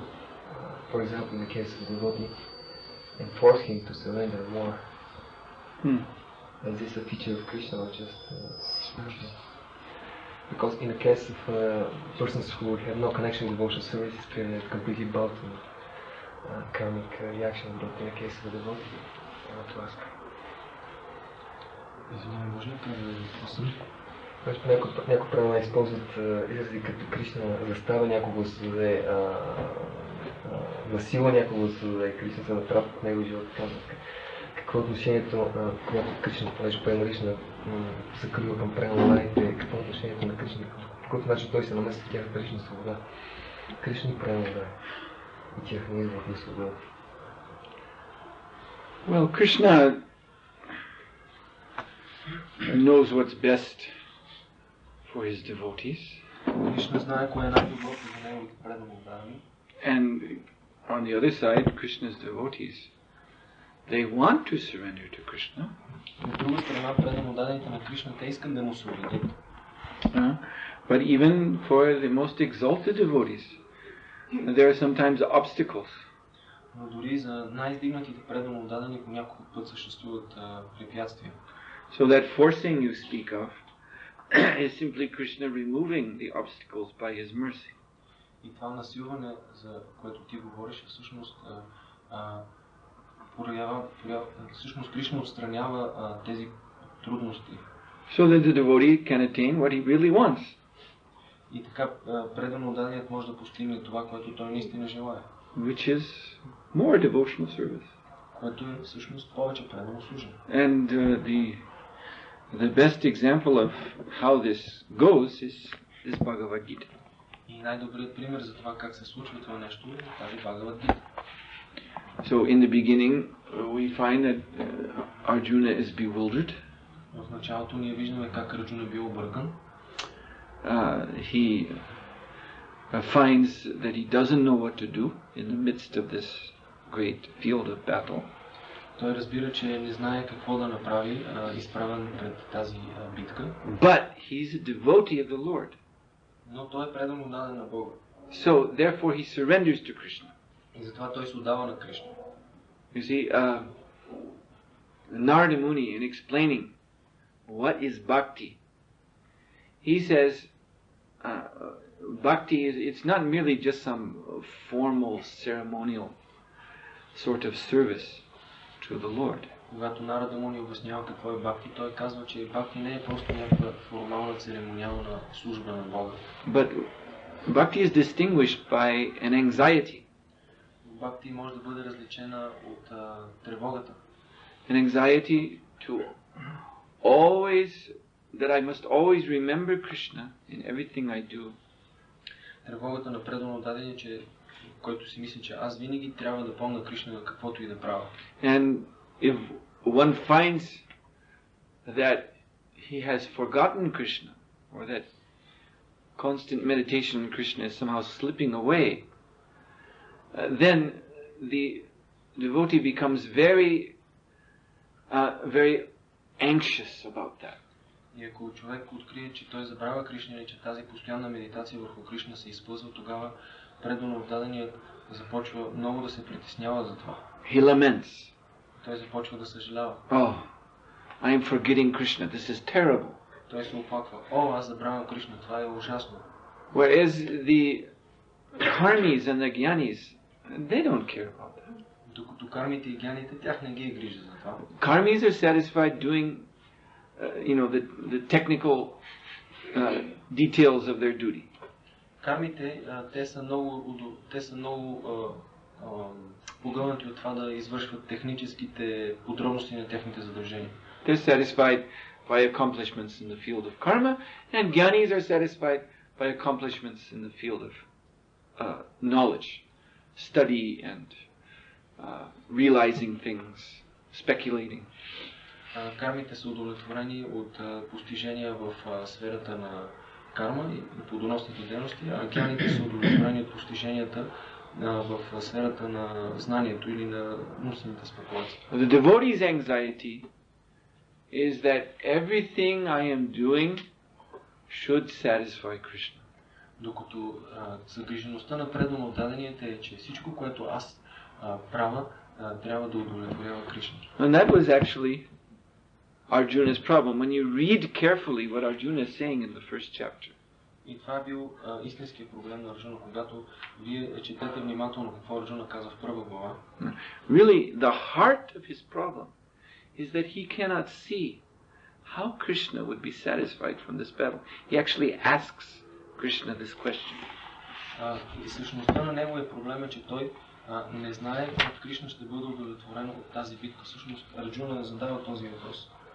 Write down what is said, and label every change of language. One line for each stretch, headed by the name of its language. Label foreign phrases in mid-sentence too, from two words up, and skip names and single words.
English: For example, in the case of the devotee, and force him to surrender more. Is this a feature of Krishna or just because in the case of persons who have no connection with devotional service, experience completely bound to karmic reaction, but in the case of the devotee, I want to ask.
Bulgarian: Извинявай, може ли да въпросам? Някои правила използват изрази като Кришна застава, някого да се даде насила, някого да се даде Кришна се натрапва в неговия живот. Какво е отношението, когато Кришна, понеже Према Кришна закрива към Премалаите, какво е отношението на Кришна, по какъв начин той се намеси в тяхната лична свобода? Кришна и Премалаите и тяхния извод на свобода.
English: Well, Krishna knows what's best for his devotees.
Bulgarian: Кришна знае кое е най-доброто за неговите преданно отдадени.
English: And on the other side, Krishna's devotees, they want to surrender to Krishna.
Bulgarian: От друга страна, преданно отдадените на Кришна, те искат да му се отдадат.
English: But even for the most exalted devotees, there are sometimes obstacles.
Bulgarian: Но дори за най-издигнатите преданно отдадени по някой път съществуват препятствия.
English: So that forcing you speak of is simply Krishna removing the obstacles by his mercy.
Bulgarian: И това насилване, за което ти говориш, всъщност всъщност Кришна отстранява тези трудности.
English: So that the devotee can attain what he really wants.
Bulgarian: И така преданно отдаденият може да постигне това, което той наистина желае.
English: Which is more devotional service.
Bulgarian: Което е всъщност повече преданно служене.
English: And the best example of how this goes is Bhagavad Gita.
Bulgarian: И най-добрият пример за това как се случва това нещо е тази Бхагавад Гита.
English: So in the beginning we find that Arjuna is bewildered.
Bulgarian: В началото ние виждаме как Арджуна бил объркан.
English: He finds that he doesn't know what to do in the midst of this great field of battle.
Bulgarian: Той разбира, че не знае какво да направи, изправен пред тази битка.
English: But he's a devotee of the Lord.
Bulgarian: Но той е предан отдаден на Бога.
English: So therefore he surrenders to Krishna.
Bulgarian: И затова той се отдава на Кришна.
English: You see, Narada Muni, in explaining what is bhakti, he says bhakti it's not merely just some formal ceremonial sort of service to the Lord.
Bulgarian: Когато Нарада Муни обяснява какво е бхакти, той казва, че бхакти не е просто някаква формална церемониална служба на Бога.
English: But bhakti is distinguished by an anxiety.
Bulgarian: Бхакти може да бъде различена от тревогата.
English: An anxiety to always, that I must always remember Krishna in everything I do.
Bulgarian: Тревогата на преданно отдадение, че който си мисли, че аз винаги трябва да помня Кришна на каквото и да правя.
English: And if one finds that he has forgotten Krishna, or that constant meditation on Krishna is somehow slipping away, then the devotee becomes very anxious about that.
Bulgarian: И ако човек открие, че той забравя Кришна и че тази постоянна медитация върху Кришна се изпълзва, тогава преданно отдаденият започва много да се притеснява за това.
English: He laments.
Bulgarian: Той започва да съжалява.
English: Oh, I am forgetting Krishna. This is terrible.
Bulgarian: Той се оплаква. О, аз забравям Кришна. Това е ужасно.
English: Whereas the karmis and the gyanis, they don't care about that.
Bulgarian: Докато кармите и гяните, тях не ги е грижа за това.
English: Karmis are satisfied doing, the technical details of their duty.
Bulgarian: Кармите, те са много погълнати от това да извършват техническите подробности на техните задължения.
English: They're satisfied by accomplishments in the field of karma, and gyanis are satisfied by accomplishments in the field of knowledge, study and realizing things, speculating.
Bulgarian: Кармите са удовлетворени от постижения в сферата на карма и плодоносните дейности, а гяните са удовлетворени от постиженията в сферата на знанието или на умствените спекулации.
English: The devotee's anxiety is that everything I am doing should satisfy Krishna.
Bulgarian: Докато загрижеността на преданно отдаденият е, че всичко, което аз правя, трябва да удовлетворява Кришна.
English: And that was actually Arjuna's problem. When you read carefully what Arjuna is saying in the first chapter,
Bulgarian: И това е бил истинският проблем на Арджуна, когато вие четете внимателно какво Арджуна казва в първа глава.
English: Really, the heart of his problem is that he cannot see how Krishna would be satisfied from this battle. He actually asks Krishna this question.
Bulgarian: И същността на неговия проблем е, че той не знае как Кришна ще бъде удовлетворен от тази битка. Всъщност Арджуна не задава този въпрос.